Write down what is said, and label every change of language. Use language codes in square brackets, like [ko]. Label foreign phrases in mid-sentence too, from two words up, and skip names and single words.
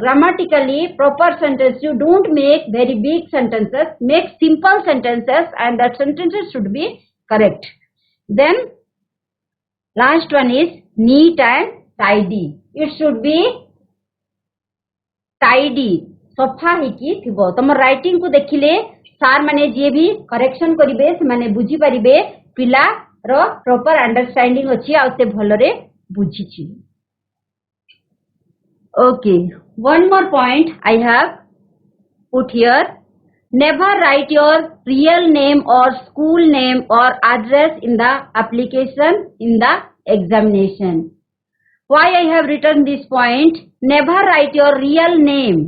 [en] Grammatically proper sentence. You don't make very big sentences. Make simple sentences and that sentences should be correct. Then last one is neat and tidy. It should be tidy. [or] ସଫା ହେକି ଥିବ ତମ राइटिंग କୋ ଦେଖିଲେ ସାର୍ ମାନେ ଯେ ଭି करेक्शन କରିବେ ସେ ମାନେ ବୁଝି ପାରିବେ ପିଲା ର [en] proper understanding [or] ଅଛି ଆ ସେ ଭଲରେ ବୁଝିଛି. [en] Okay, one more point I have put here. Never write your real name or school name or address in the application in the examination. Why I have written this point? Never write your real name.